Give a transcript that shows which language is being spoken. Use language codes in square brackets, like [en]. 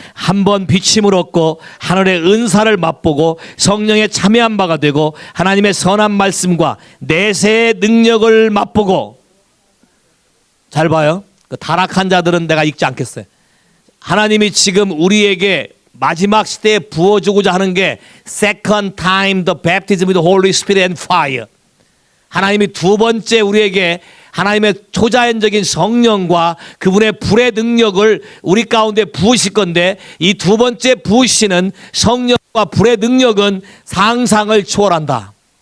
[ko] 한 번 비침을 얻고 하늘의 은사를 맛보고 성령에 참여한 바가 되고 하나님의 선한 말씀과 내세의 능력을 맛보고. 잘 봐요. 그 타락한 자들은 내가 읽지 않겠어요. 하나님이 지금 우리에게 마지막 시대에 부어주고자 하는 게 [en] Second time the baptism with the Holy Spirit and fire. [ko] 하나님이 두 번째 우리에게 하나님의 초자연적인 성령과 그분의 불의 능력을 우리 가운데 부으실 건데, 이 두 번째 부으시는 성령과 불의 능력은 상상을 초월한다.